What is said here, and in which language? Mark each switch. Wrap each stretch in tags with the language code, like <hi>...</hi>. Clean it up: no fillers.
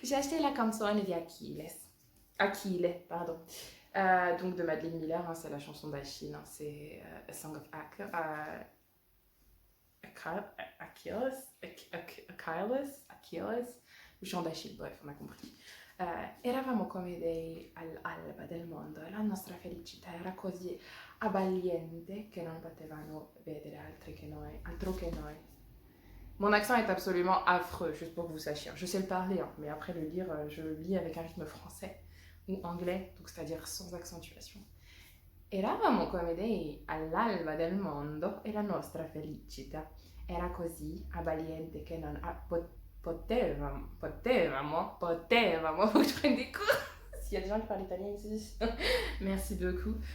<fr>J'ai acheté La canzone di Achilles. Achille, pardon. Donc de Madeleine Miller, hein, c'est la chanson d'Achille, hein, c'est A Song of Achilles, le chant d'Achille, bref, on a compris.</fr> <it>Eravamo come dei all'alba del mondo e la nostra felicità era così abbagliente che non potevano vedere altro che noi.</it> <fr>Mon accent est absolument affreux, juste pour que vous sachiez. Je sais le parler, hein, mais après le lire, je le lis avec un rythme français ou anglais, donc c'est-à-dire sans accentuation.</fr> <it>Eravamo come dei all'alba del mondo e la nostra felicità era così abbagliente che non potevamo,</it> <fr>faut que je prenne des cours. S'il y a des gens qui parlent italien ici, merci beaucoup.</fr>